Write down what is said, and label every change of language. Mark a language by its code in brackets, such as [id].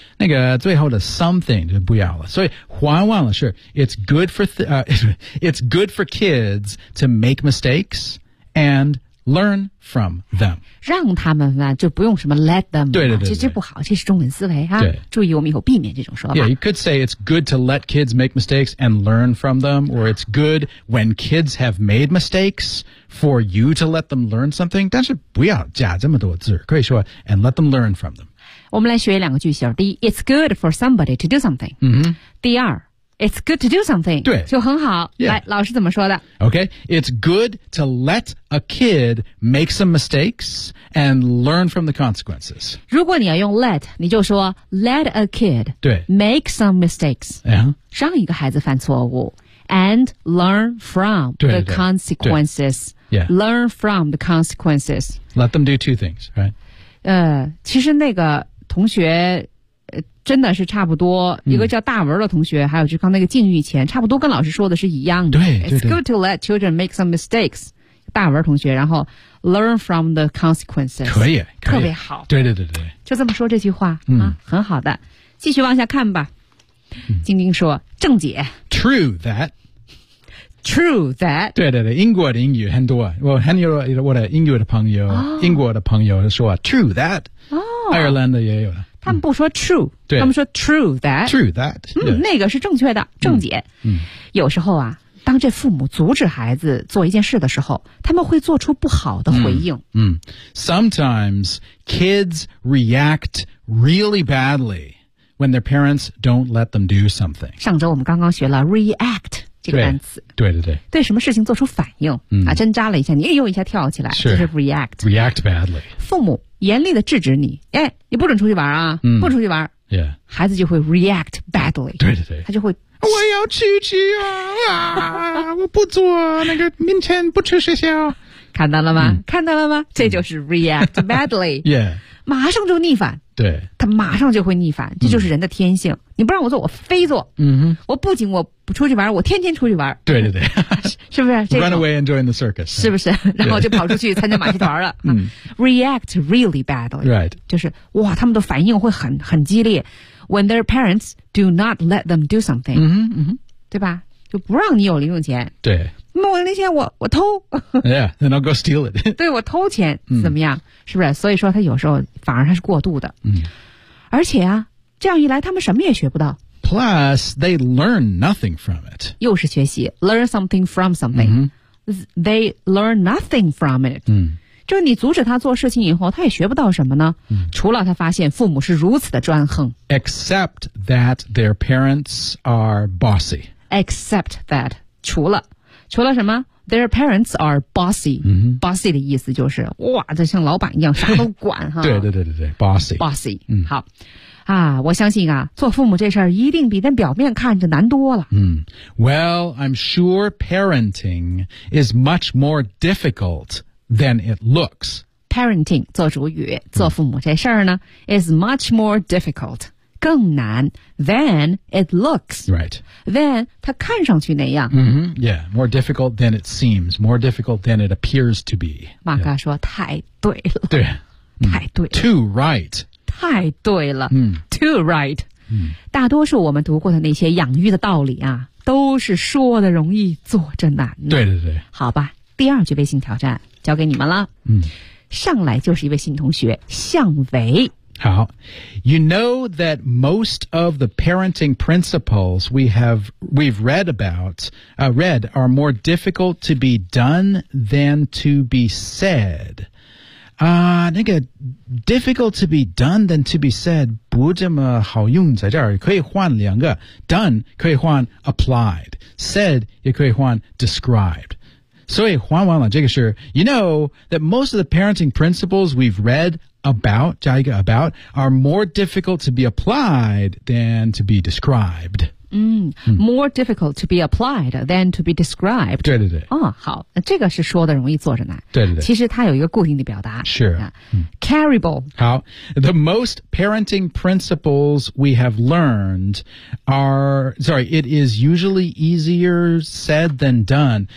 [zh] 那个最后的 [en] something [zh] 就不要了，所以换完了是 [en] it's good for it's good for kids to make mistakes and. Learn from them. [zh] 让他们呢就不用什么 [en] let them. [zh] 对对 对, 对这不好这是中文思维啊对。注意我们以后避免这种说法。 [en] Yeah, you could say it's good to let kids make mistakes and learn from them, or it's good when kids have made mistakes for you to let them learn something. [zh] 但是不要加这么多字可以说 [en] and let them learn from them. [zh] 我们来学两个句型。 [en] 第一 it's good for somebody to do something.、第二 it's good to do something. [zh] 对。就很好、来老师怎么说的 [en] Okay, it's good to let a kid make some mistakes and learn from the consequences. [zh] 如果你要用 let, 你就说 [en] let a kid [zh] 对 [en] make some mistakes,、 [zh] 让一个孩子犯错误 [en] and learn from [zh] 对对对 [en] the consequences. Yeah. Learn from the consequences. Let them do two things, right? [zh] 其实那个同学真的是差不多一个叫大文的同学、还有就刚那个境遇前差不多跟老师说的是一样的对 [en] It's good to let children make some mistakes 大文同学，然后 learn from the consequences， [zh] 可以，特别好。对，就这么说这句话啊，很好的。继续往下看吧。晶晶说，正解 true that， 对，英国的英语很多，我很有我的英国的朋友，英国的朋友说 true that， 爱尔兰的也有。他们不说 true， 他们说 true that， 那个是正确的，正解。有时候啊，当这父母阻止孩子做一件事的时候，他们会做出不好的回应。 [en] Sometimes kids react really badly when their parents don't let them do something. [zh] 上周我们刚刚学了 react 这个单词。对，对什么事情做出反应啊，针扎了一下，你也用一下跳起来，就是 react。 [en] React badly。 [zh] 父母严厉的制止你，哎，你不准出去玩啊，不出去玩。 [en] Yeah. [zh] 孩子就会 react badly。对，他就会。我要出去 啊！我不做那个，明天不去学校。看到了吗？看到了吗？这就是 react badly。 [en] yeah， [zh] 马上就逆反。对，他马上就会逆反，这就是人的天性。你不让我做，我非做。我不仅我不出去玩，我天天出去玩。对，是不是、这个、 [en] ？Run away and join the circus。 [zh] 是不是？然后就跑出去参加马戏团了。 [en] react really badly。 Right， [zh] 就是哇，他们的反应会很激烈。 [en] When their parents do not let them do something， [zh] 对吧？就不让你有零用钱。对。那我零用钱我偷。 [en] yeah， then I'll go steal it [zh] 对。对我偷钱怎么样？是不是？所以说他有时候反而他是过度的。而且啊，这样一来他们什么也学不到。 [en] Plus they learn nothing from it。 [zh] 又是学习 [en] ，learn something from something、they learn nothing from it。 [zh] 就是你阻止他做事情以后，他也学不到什么呢？除了他发现父母是如此的专横。 [en] Except that their parents are bossy. [zh] Except that， 除了什么 ？ [en] Their parents are bossy.、 [zh] Bossy 的意思就是哇，这像老板一样，啥都管哈。对 ，bossy。 [en] Bossy。 [zh] 好啊，我相信啊，做父母这事儿一定比在表面看着难多了。 [en] Well, I'm sure parenting is much more difficult. Than it looks. Parenting [zh] 做主语，做父母这事儿呢 [en] is much more difficult, [zh] 更难 [en] than it looks. Right. [zh] Than 它看上去那样。 [en] Yeah, more difficult than it seems, more difficult than it appears to be. [zh] 马哥说太对了。对。太对了。 [en] Too right. [zh] 太对了。 [en] Too right. [zh] 大多数我们读过的那些养育的道理啊，都是说的容易做着难。对。好吧，第二句微信挑战。交给你们了。上来就是一位新同学向维。好。 [en] You know that most of the parenting principles we've read about,read are more difficult to be done than to be said. [zh] 那个 [en] difficult to be done than to be said [zh] 不这么好用在这儿，可以换两个。 done 可以换 applied, said 也可以换 described. 所以换完了这个是 [en] You know that most of the parenting principles we've read about, [zh] 加一个 [en] about, are more difficult to be applied than to be described. More difficult to be applied than to be described. [zh] 对。哦，好，这个是说的容易做着难。对。其实它有一个固定的表达。 [en] Sure. Carryable. 好 The most parenting principles we have learned it is usually easier said than done.